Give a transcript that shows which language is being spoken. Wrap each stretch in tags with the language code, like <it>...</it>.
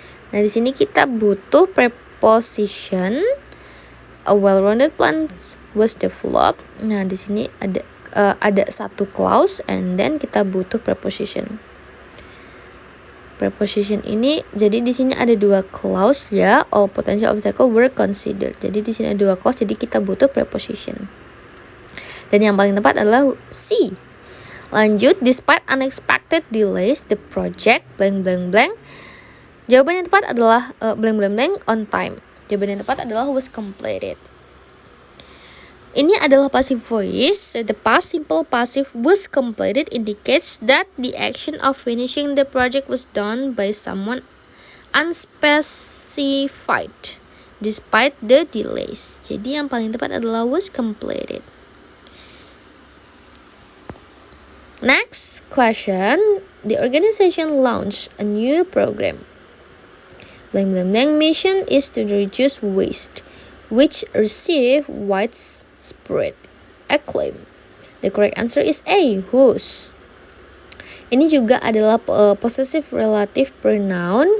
<id>Nah, di sini kita butuh preposition.</id> <en>A well-rounded plan was developed.</en> <id>Nah, di sini ada satu clause and then kita butuh preposition. Preposition ini, jadi di sini ada dua clause ya.</id> <en>All potential obstacle were considered.</en> <id>Jadi di sini ada dua clause, jadi kita butuh preposition. Dan yang paling tepat adalah C. Lanjut,</id> <en>despite unexpected delays, the project blank blank</en> <id>blank. Jawaban yang tepat adalah blank blank blank on time. Jawaban yang tepat adalah was completed. Ini adalah passive voice.</id> <en>The past simple passive was completed indicates that the action of finishing the project was done by someone unspecified despite the delays.</en> <id>Jadi yang paling tepat adalah was completed.</id> <en>Next question, the organization launched a new program. Blank blank blank mission is to reduce waste, which received widespread acclaim. The correct answer is A, whose.</en> <id>Ini juga adalah</id> <en>possessive relative pronoun.</en>